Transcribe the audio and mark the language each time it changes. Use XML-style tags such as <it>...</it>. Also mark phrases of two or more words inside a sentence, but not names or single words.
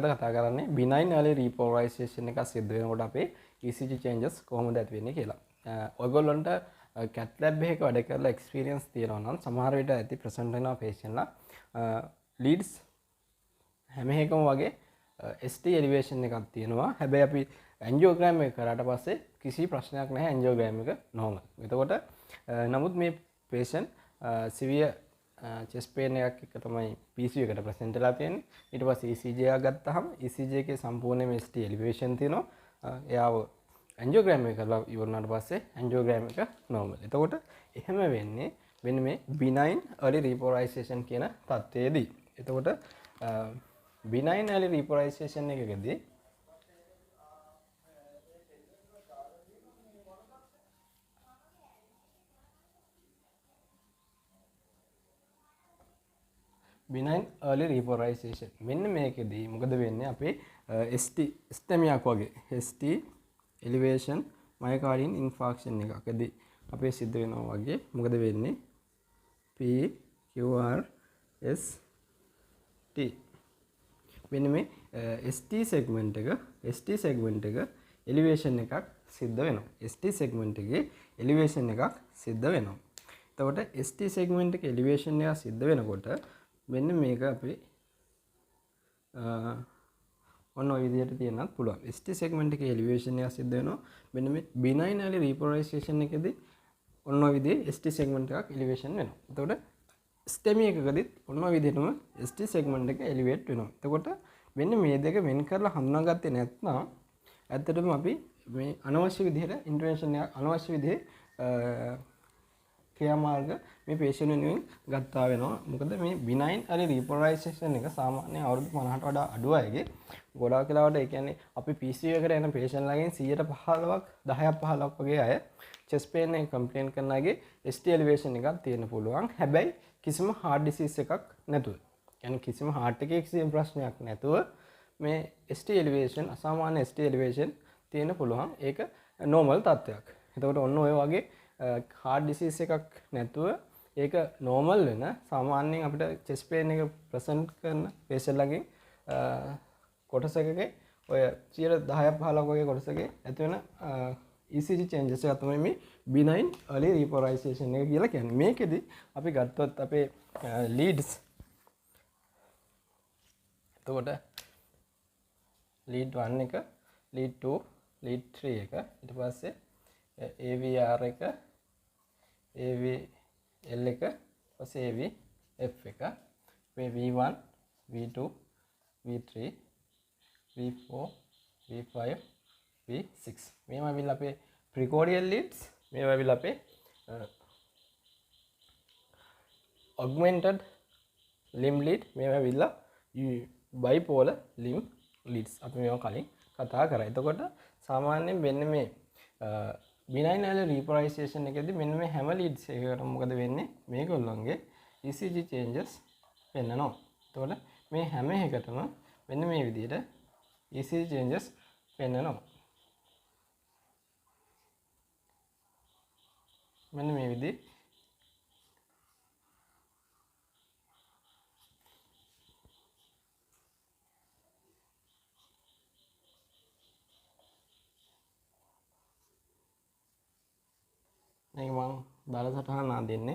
<si>කරන්නේ</si> <en>benign early repolarization</en> <si>එක සිද්ධ වෙනකොට අපේ</si> <en>ECG changes</en> <si>කොහොමද ඇති වෙන්නේ කියලා. ඔයගොල්ලන්ට</si> <en>cath lab</en> <si>එකක වැඩ කරලා experience තියෙනවා නම් සමහර විට ඇති present වෙනවා patient ලා leads හැම එකම වගේ</si> <en>ST elevation</en> <si>එකක් තියෙනවා. හැබැයි අපි angiogram එක කරාට පස්සේ කිසි ප්‍රශ්නයක් නැහැ angiogram එක normal. එතකොට නමුත් මේ patient</si> <en>severe chest pain</en> <si>එකක් එක්ක තමයි PCU එකට present වෙලා තියෙන්නේ. ඊට පස්සේ ECG එක ගත්තාම ECG එකේ සම්පූර්ණයෙන්ම</si> <en>ST elevation</en> <si>තියෙනවා. එයාව angiogram එක කරලා ඉවරනාට පස්සේ angiogram එක normal. එතකොට එහෙම වෙන්නේ මෙන්න මේ</si> <en>benign early repolarization</en> <si>කියන තත්ත්වයේදී. එතකොට</si> <en>benign early repolarization</en> <si>එකකදී</si> <en>benign early repolarization</en> <si>මෙන්න මේකෙදී මොකද වෙන්නේ අපේ ST ස්ටෙමියක් වගේ</si> <en>ST elevation myocardial infarction</en> <si>එකකදී අපේ සිද්ධ වෙනවා වගේ මොකද වෙන්නේ</si> <en>P Q R S T</en> <si>මෙන්න මේ</si> <en>ST segment</en> <si>එක elevation එකක් සිද්ධ වෙනවා</si> <en>ST segment</en> <si>එකේ elevation එකක් සිද්ධ වෙනවා එතකොට</si> <en>ST segment</en> <si>එකේ elevation එක සිද්ධ වෙනකොට මෙන්න මේක අපි ඔන්න ඔය විදිහට තියන්නත් පුළුවන්.</si> <en>ST segment</en> <si>එකේ elevation එක සිද්ධ වෙනවා. මෙන්න මේ</si> <en>benign early repolarization</en> <si>එකේදී ඔන්න ඔය විදිහේ</si> <en>ST segment</en> <si>එකක් elevation වෙනවා. එතකොට STEMI එකකදීත් ඔන්න ඔය විදිහටම</si> <en>ST segment</en> <si>එක elevate වෙනවා. එතකොට මෙන්න මේ දෙක වෙන් කරලා හඳුනාගත්තේ නැත්නම් ඇත්තටම අපි මේ අනවශ්‍ය විදිහට intervention එක අනවශ්‍ය විදිහේ ක්‍රියාමාර්ග මේ patient වෙනුවෙන් ගත්තා වෙනවා. මොකද මේ</si> <en>benign early repolarization</en> <si>එක සාමාන්‍ය අවුරුදු 50ට වඩා අඩු අයගේ ගොඩාක් වෙලාවට ඒ කියන්නේ අපි PCU එකට එන patient ලාගෙන් 115ක් 10ක් 15ක් වගේ අය</si> <en>chest pain</en> <si>එක complain කරන අයගේ</si> <en>ST elevation</en> <si>එකක් තියෙන්න පුළුවන්. හැබැයි කිසිම</si> <en>heart disease</en> <si>එකක් නැතුව. يعني කිසිම heart එකේ කිසිම ප්‍රශ්නයක් නැතුව මේ</si> <en>ST elevation</en> <si>අසාමාන්‍ය</si> <en>ST elevation</en> <si>තියෙන්න පුළුවන්. ඒක normal තත්ත්වයක්. එතකොට ඔන්න ඔය වගේ</si> <en>heart disease</en> <si>එකක් නැතුව ඒක normal වෙන සාමාන්‍යයෙන් අපිට</si> <en>chest pain</en> <si>එක present කරන patient ලාගෙන් කොටසකගේ ඔය 10ක් 15ක් වගේ කොටසකේ ඇති වෙන</si> <en>ECG changes</en> <si>එක තමයි මේ</si> <en>benign early repolarization</en> <si>එක කියලා කියන්නේ. මේකෙදි අපි ගත්තොත් අපේ leads එතකොට</si> <en>lead 1</en> <si>එක</si> <en>lead 2 lead 3</en> <si>එක ඊට පස්සේ AVR එක AVL එක පස්සේ AVF එක මේ V1 V2 V3 V4 V5 V6 මේවා විල අපේ</si> <en>precordial leads</en> <si>මේවා විල අපේ</si> <en>augmented limb lead</en> <si>මේවා විල</si> <en>bipolar limb leads</en> <si>අපි මේවා කලින් කතා කරා. එතකොට සාමාන්‍යයෙන් මෙන්න මේ</si> <en>benign early repolarization</en> <si>එකේදී මෙන්න මේ හැම leads එකකටම මොකද වෙන්නේ මේගොල්ලන්ගේ</si> <en>ECG changes</en> <si>වෙන්නනවා. එතකොට මේ හැම එකටම මෙන්න මේ විදිහට</si> <en>ECG changes</en> <si>වෙන්නනවා. මෙන්න මේ විදිහ මේක මම බලසටහන අඳින්නේ.</si>